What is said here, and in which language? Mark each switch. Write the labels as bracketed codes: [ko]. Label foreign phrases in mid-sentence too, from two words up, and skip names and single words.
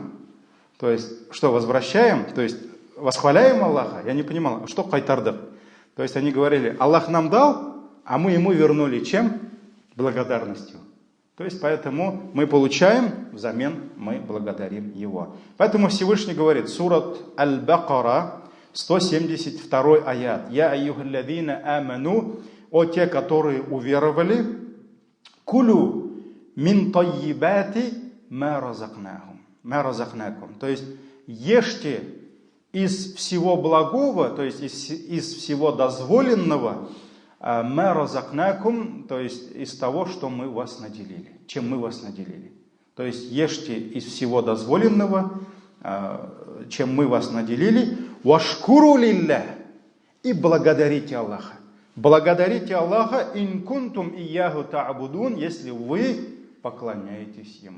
[ru] То есть, что, возвращаем? То есть, восхваляем Аллаха? Я не понимал, что кайтардык? То есть, они говорили, Аллах нам дал, а мы Ему вернули чем? Благодарностью. То есть, поэтому мы получаем, взамен мы благодарим Его. Поэтому Всевышний говорит, сурат Аль-Бакара, 172 аят. [ar] «يا أيها الذين آمنوا», [ru] о те, которые уверовали, [ar] «كلوا من طيبات ما رزقناكم». [ru] То есть, ешьте из всего благого, то есть, из всего дозволенного, [ar] ما رزقناكم, [ru] то есть, из того, что мы вас наделили, чем мы вас наделили. То есть, ешьте из всего дозволенного, чем мы вас наделили, [ar] «واشكروا لله» [ru] и благодарите Аллаха. Благодарите Аллаха, [ar] «إن كنتم إياه تعبدون», [ru] если вы поклоняетесь Ему.